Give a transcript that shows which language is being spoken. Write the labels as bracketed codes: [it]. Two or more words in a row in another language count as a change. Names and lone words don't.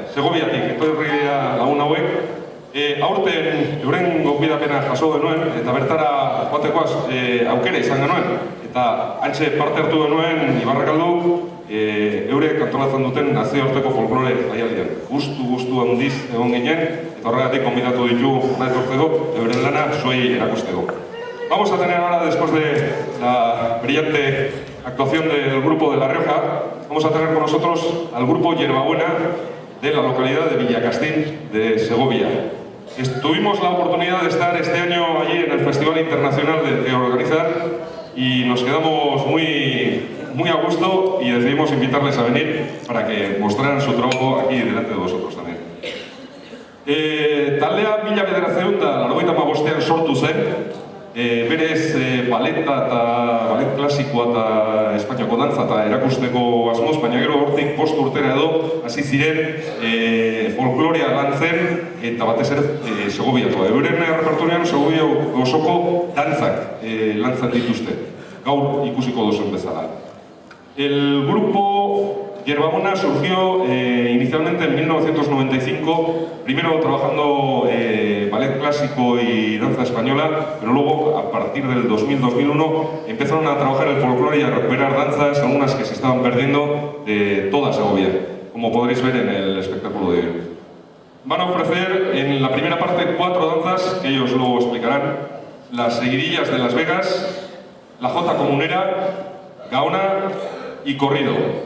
[eu] Segoviatik, etorri lagun hauek. Aurten euren gonbidapena jaso genuen, eta bertara joatekoaz aukera izan genuen. Eta hantxe parte hartu genuen Ibarrakaldu eurek antolatzen duten nazioarteko folklore jaialdian. Gustu handiz egon ginen, eta horregatik gonbidatu ditu etortzeko, euren lana zuei erakusteko. [es] Vamos a tener ahora, después de la brillante actuación del grupo de La Rioja, vamos a tener con nosotros al grupo Hierbabuena de la localidad de Villacastín de Segovia. Tuvimos la oportunidad de estar este año allí en el Festival Internacional que organizan y nos quedamos muy a gusto y decidimos invitarles a venir para que mostraran su trabajo aquí delante de vosotros también. [eu] Taldea 1985 sortu zen, berez ballet klasikoa eta Espainiako dantza eta erakusteko asmoz, baina gero hortik 5 urtera edo hasi ziren folklorea lantzen eta batez ere Segoviako. Euren repertorian Segovia osoko dantzak lantzen dituzte, gaur ikusiko duzuen bezala. [es] El grupo Hierbabuena surgió inicialmente en 1995, primero trabajando ballet clásico y danza española, pero luego, a partir del 2000-2001, empezaron a trabajar el folclore y a recuperar danzas, algunas que se estaban perdiendo de toda Segovia, como podréis ver en el espectáculo de hoy. Van a ofrecer en la primera parte 4 danzas, que ellos luego explicarán: las seguidillas de Las Vegas, la jota comunera, gaona y corrido.